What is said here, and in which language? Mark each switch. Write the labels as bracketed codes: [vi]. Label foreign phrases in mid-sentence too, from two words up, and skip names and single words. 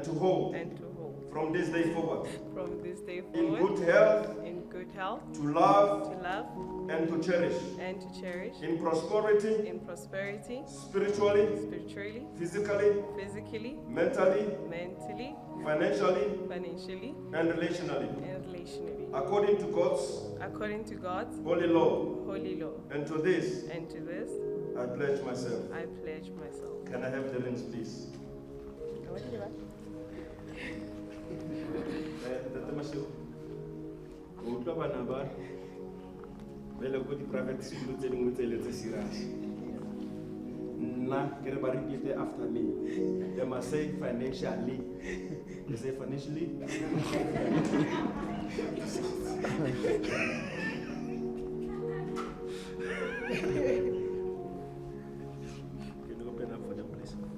[en] to hold from this day forward, in good health, to love and to cherish, in prosperity, spiritually, physically, mentally, financially, and relationally, according to God's holy law. And to this, I pledge myself. Can I have the rings, please? [tn] Ntate Mashego, o utlwa bana ba bele go di- [en] private school [tn] tse dingwe tse le tse serious. Nna ke re ba [en] repeat after me. They must say financially. They say financially. Can you open up for them, please?